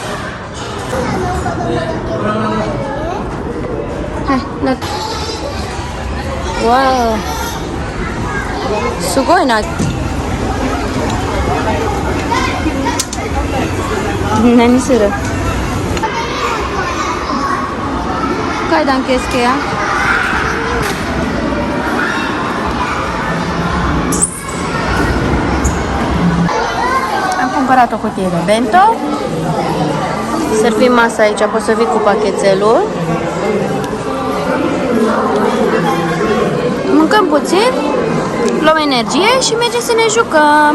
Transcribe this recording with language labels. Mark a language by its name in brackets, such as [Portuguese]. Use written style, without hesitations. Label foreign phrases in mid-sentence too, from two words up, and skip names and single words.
[Japanese] はい、わー、すごいな。何する？階段気をつけや。 [Romanian] Am cumpărat o cutie de bento. Servim masa aici, poți să vii cu pachetelul. Mâncăm puțin, luăm energie și mergem să ne jucăm.